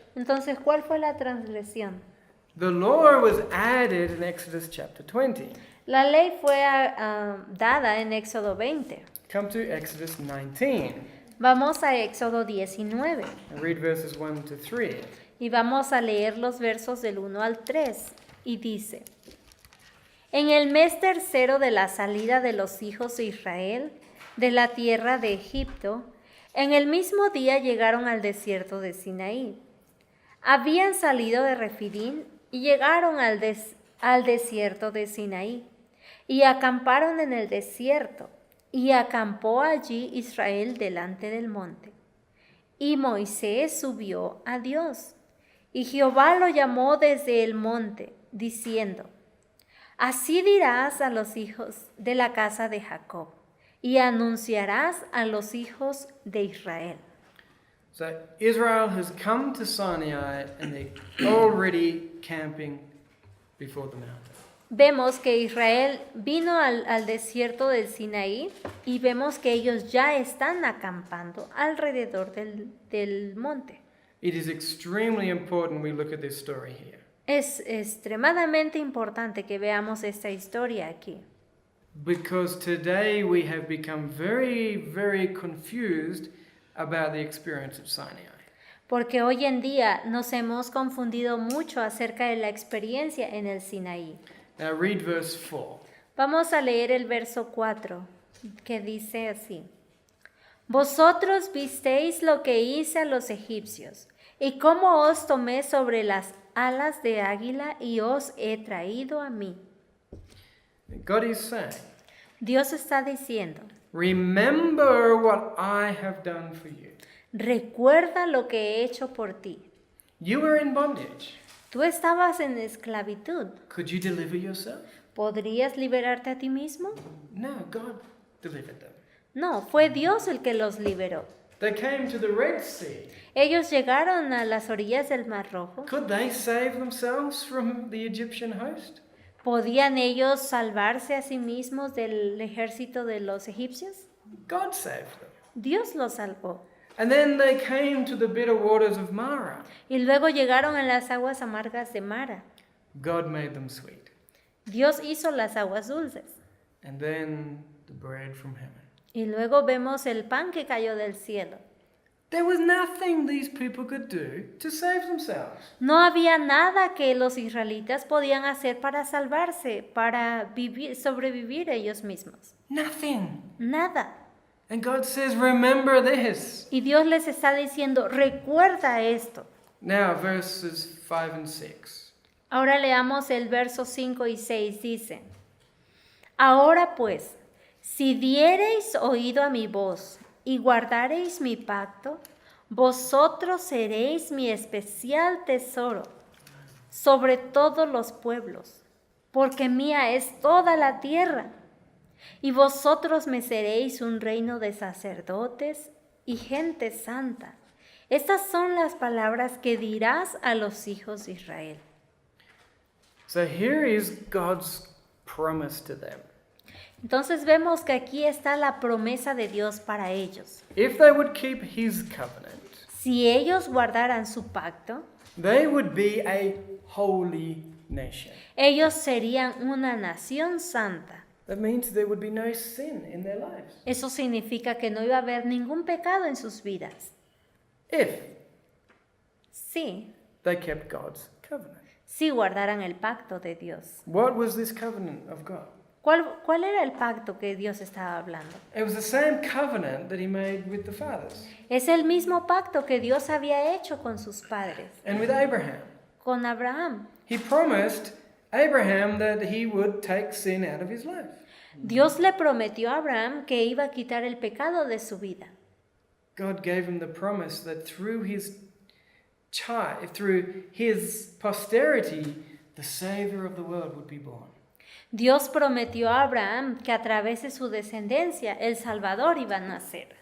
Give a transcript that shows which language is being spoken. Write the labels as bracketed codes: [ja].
[es] Entonces, ¿cuál fue la transgresión? [en] The law was added in Exodus chapter 20. [es] La ley fue dada en Éxodo 20. [en] Come to Exodus 19 [es] Vamos a Éxodo 19 [en] and read verses 1 to 3. [es] y vamos a leer los versos del 1 al 3. Y dice: En el mes tercero de la salida de los hijos de Israel de la tierra de Egipto, en el mismo día llegaron al desierto de Sinaí. Habían salido de Refidim y llegaron al desierto de Sinaí y acamparon en el desierto, y acampó allí Israel delante del monte. Y Moisés subió a Dios, y Jehová lo llamó desde el monte, diciendo: Así dirás a los hijos de la casa de Jacob, y anunciarás a los hijos de Israel. [en] So Israel has come to Sinai and they're already camping before the mountain. [es] Vemos que Israel vino al desierto del Sinaí y vemos que ellos ya están acampando alrededor del monte. [en] It is extremely important we look at this story here. [es] Es extremadamente importante que veamos esta historia aquí. [en] Because today we have become very, very confused about the experience of Sinai. [es] Porque hoy en día nos hemos confundido mucho acerca de la experiencia en el Sinaí. [en] Now read verse 4. [es] Vamos a leer el verso 4, que dice así: Vosotros visteis lo que hice a los egipcios, y cómo os tomé sobre las alas de águila y os he traído a mí. [en] God is saying, [es] Dios está diciendo: [en] remember what I have done for you. [es] Recuerda lo que he hecho por ti. [en] You were in bondage. [es] Tú estabas en esclavitud. [en] Could you deliver yourself? [es] ¿Podrías liberarte a ti mismo? [en] No, God delivered them. [es] No, fue Dios el que los liberó. [en] They came to the Red Sea. [es] Ellos llegaron a las orillas del Mar Rojo. [en] Could they save themselves from the Egyptian host? [es] ¿Podían ellos salvarse a sí mismos del ejército de los egipcios? [en] God saved them. [es] Dios los salvó. [en] And then they came to the bitter waters of Marah. [es] Y luego llegaron a las aguas amargas de Mara. [en] God made them sweet. [es] Dios hizo las aguas dulces. [en] And then the bread from heaven. [es] Y luego vemos el pan que cayó del cielo. [en] There was nothing these people could do to save themselves. [es] No había nada que los israelitas podían hacer para salvarse, para sobrevivir ellos mismos. [en] Nothing. [es] Nada. [en] And God says, remember this. [es] Y Dios les está diciendo, recuerda esto. [en] Now, verses 5 and 6. [es] Ahora leamos el verso 5 y 6, dice, ahora pues, si diereis oído a mi voz y guardareis mi pacto, vosotros seréis mi especial tesoro sobre todos los pueblos, porque mía es toda la tierra, y vosotros me seréis un reino de sacerdotes y gente santa. Estas son las palabras que dirás a los hijos de Israel. [en] So here is God's promise to them. [es] Entonces vemos que aquí está la promesa de Dios para ellos. [en] If they would keep his covenant, [es] Si ellos guardaran su pacto, [en] they would be a holy nation. [es] ellos serían una nación santa. [en] That means there would be no sin in their lives. [es] Eso significa que no iba a haber ningún pecado en sus vidas. [en] If [es] Sí, [en] they kept God's covenant. [es] si guardaran el pacto de Dios. [en] What was this covenant of God? [es] ¿Cuál era el pacto que Dios estaba hablando? [en] It was the same covenant that he made with the fathers [es] Es el mismo pacto que Dios había hecho con sus padres, [en] and with Abraham. [es] con Abraham. [en] He promised Abraham that he would take sin out of his life. [es] Dios le prometió a Abraham que iba a quitar el pecado de su vida. [en] God gave him the promise that through his child, through his posterity, the Savior of the world would be born. [es] Dios prometió a Abraham que a través de su descendencia el Salvador iba a nacer.